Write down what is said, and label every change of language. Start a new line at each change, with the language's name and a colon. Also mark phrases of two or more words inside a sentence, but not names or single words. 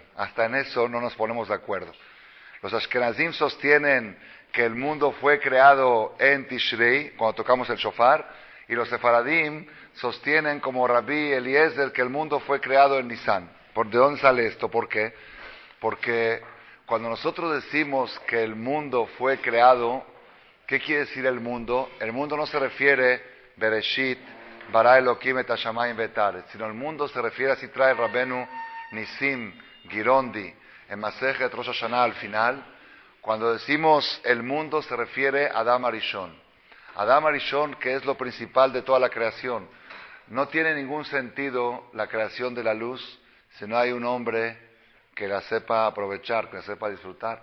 Spanish: Hasta en eso no nos ponemos de acuerdo. Los Ashkenazim sostienen que el mundo fue creado en Tishrei, cuando tocamos el shofar, y los Sefaradim sostienen como Rabbi Eliezer que el mundo fue creado en Nisan. ¿De dónde sale esto? ¿Por qué? Porque Cuando nosotros decimos que el mundo fue creado, ¿qué quiere decir el mundo? El mundo no se refiere
Hebrew: בראשית ברא אלהים את השמים ואת הארץ,
Spanish: sino el mundo se refiere, así trae Rabenu Nisim Girondi en Masejet Rosh Hashanah al final. Cuando decimos el mundo se refiere a Adam Arishon. Adam Arishon, que es lo principal de toda la creación. No tiene ningún sentido la creación de la luz si no hay un hombre que la sepa aprovechar, que la sepa disfrutar.